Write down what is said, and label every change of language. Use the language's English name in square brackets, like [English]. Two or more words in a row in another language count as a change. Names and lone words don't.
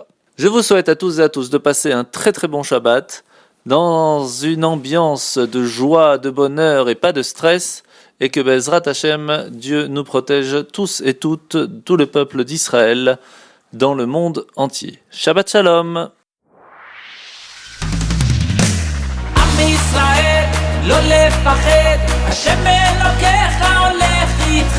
[French] Je vous souhaite à tous et à tous de passer un très très bon Shabbat dans une ambiance de joie, de bonheur et pas de stress, et que [Hebrew] בעזרת השם, [French] Dieu nous protège tous et toutes, tout le peuple d'Israël dans le monde entier. [Hebrew] שבת שלום. עם ישראל, לא לפחד, השם אלוקיך הולך איתך.